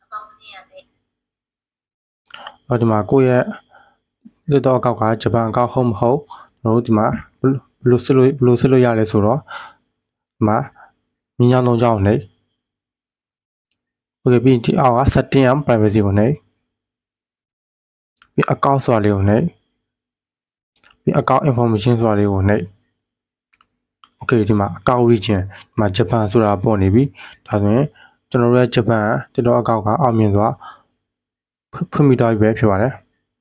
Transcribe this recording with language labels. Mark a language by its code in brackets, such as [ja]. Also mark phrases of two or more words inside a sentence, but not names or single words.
[my] ဒီမှာကိုယ့်ရဲ့TikTok အကောင့်ကဂျပန်အကောင့်ဟုတ်မဟုတ်ကျွန်တော်တို့ဒီမှာဘယ်လိုစစ်လို့ရလဲဆိုတော့ဒီမှာမြင်းချောင်းသုံးချောင်းနှိပ် Okay ပြီးရင်ဒီအောက်က [en] setting and privacy [my] ကိုနှိပ်ပြီးအကောင့်ဆိုတာလေးကိုနှိပ်ပြီးအကောင့် information ဆိုတာလေးကိုနှိပ် Okay ဒီမှာအကောင့် region ဒီမှာဂျပန်ဆိုတာပေါ်နေပြီဒါဆိုရင်ကျွန်တော်တို့ရဲ့ဂျပန်TikTok အကောင့်ကအောင်မြင်စွာဖွင့်ပြီးတော့ပဲဖြစ်ပါတယ်